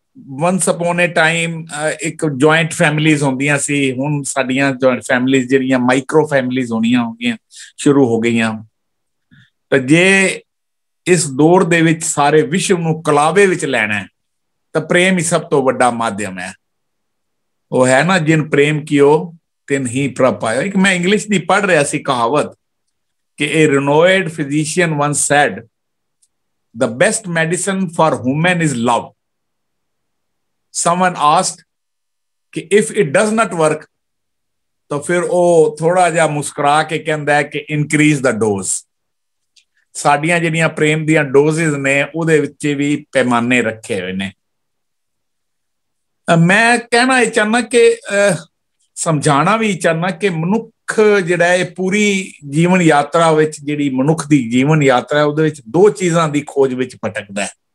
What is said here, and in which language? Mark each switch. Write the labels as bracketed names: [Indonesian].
[English] once upon a time [Punjabi] ਇੱਕ joint families ਹੁੰਦੀਆਂ ਸੀ, ਹੁਣ ਸਾਡੀਆਂ ਜੁਆਇੰਟ ਫੈਮਿਲੀਜ਼ ਜਿਹੜੀਆਂ ਮਾਈਕਰੋ ਫੈਮਿਲੀਜ਼ ਹੋਣੀਆਂ ਹੋ ਗਈਆਂ, ਸ਼ੁਰੂ ਹੋ ਗਈਆਂ। ਤਾਂ ਜੇ ਇਸ ਦੌਰ ਦੇ ਵਿੱਚ ਸਾਰੇ ਵਿਸ਼ਵ ਨੂੰ ਕਲਾਵੇ ਵਿੱਚ ਲੈਣਾ ਤਾਂ ਪ੍ਰੇਮ ਹੀ ਸਭ ਤੋਂ ਵੱਡਾ ਮਾਧਿਅਮ ਹੈ। ਉਹ ਹੈ ਨਾ, ਜਿਨ ਪ੍ਰੇਮ ਕੀਓ ਤਿਨ ਹੀ ਪ੍ਰਭ ਪਾਇਓ। ਇੱਕ ਮੈਂ ਇੰਗਲਿਸ਼ ਦੀ ਪੜ੍ਹ ਰਿਹਾ ਸੀ ਕਹਾਵਤ ਕਿ [English] a renowned physician once said, the best medicine for women is love. Someone asked [Hindi] कि [English] if it does not work, [Hindi] तो फिर [Punjabi] ਉਹ ਥੋੜਾ ਜਿਹਾ ਮੁਸਕਰਾ ਕੇ ਕਹਿੰਦਾ ਹੈ ਕਿ [English] increase the dose। [Punjabi] ਸਾਡੀਆਂ ਜਿਹੜੀਆਂ ਪ੍ਰੇਮ ਦੀਆਂ ਡੋਜ਼ਿਸ ਨੇ ਉਹਦੇ ਵਿੱਚ ਵੀ ਪੈਮਾਨੇ ਰੱਖੇ ਹੋਏ ਨੇ। ਮੈਂ ਕਹਿਣਾ ਇਹ ਚਾਹੁੰਦਾ ਕਿ ਸਮਝਾਉਣਾ ਵੀ ਚਾਹੁੰਦਾ ਕਿ ਮਨੁੱਖ ਜਿਹੜਾ ਇਹ ਪੂਰੀ ਜੀਵਨ ਯਾਤਰਾ ਵਿੱਚ, ਜਿਹੜੀ ਮਨੁੱਖ ਦੀ ਜੀਵਨ ਯਾਤਰਾ ਉਹਦੇ ਵਿੱਚ ਦੋ ਚੀਜ਼ਾਂ ਦੀ ਖੋਜ ਵਿੱਚ ਭਟਕਦਾ ਹੈ।